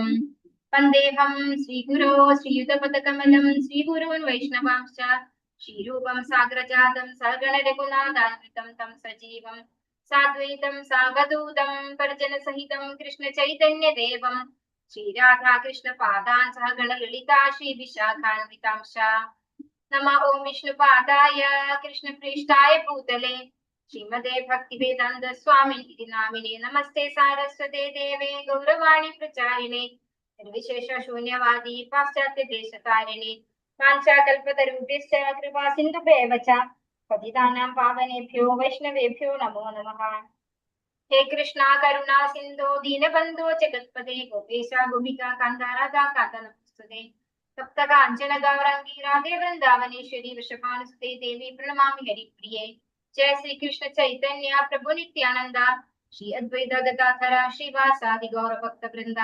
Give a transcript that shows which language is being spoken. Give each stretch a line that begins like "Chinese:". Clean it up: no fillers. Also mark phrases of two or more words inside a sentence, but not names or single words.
Sanskrit: വന്ദേഹം ശ്രീഗുരോ ശ്രീയുതപദകമലം ശ്രീഗുരുൻ വൈഷ്ണവാംശ്ച ശ്രീരൂപം സാഗ്രജാതം സഗണ രഘുനാഥാന്വിതം തം സജീവം സാദ്വൈതം സാവധൂതം പരിജന സഹിതം കൃഷ്ണ ചൈതന്യ ദേവം ശ്രീരാധാ കൃഷ്ണ പാദാൻ സഹഗണ ലളിതാ ശ്രീ വിശാഖാൻവിതാംശ. നമ ഓം വിഷ്ണുപാദായ കൃഷ്ണപ്രേഷ്ഠായ ഭൂതലേ ശ്രീമതേ ഭക്തിവേദാന്ത സ്വാമിനി നാമിനെ നമസ്തേ സാരസ്വതേ ദേവേ ഗൗരവാണി പ്രചാരിണേ നിർവിശേഷ ശൂന്യവാദി പാശ്ചാത്യ ദേശകാരിണി വാഞ്ചാകൽപതരുഭ്യശ്ച കൃപാ സിന്ധുഭ്യേവ ച പതിതാനാം പാവനേഭ്യോ വൈഷ്ണവേഭ്യോ നമോ നമഃ. ഹേ കൃഷ്ണ കരുണാ സിന്ധോ ദീനബന്ധോ ജഗത്പദേ ഗോപേശ ഗോപിക കാന്ത രാധാ കാന്ത നമസ്തുതേ. സപ്ത കാഞ്ചന ഗൗരാംഗി രാധേ വൃന്ദാവനേശ്വരി വൃഷഭാനുസുതേ ദേവി പ്രണമാമി ഹരിപ്രിയേ. ജയ ശ്രീ കൃഷ്ണ ചൈതന്യ പ്രഭു നിത്യാനന്ദ ശ്രീ അദ്വൈത ഗദാധര ശ്രീവാസാദി ഗൗര ഭക്ത വൃന്ദ.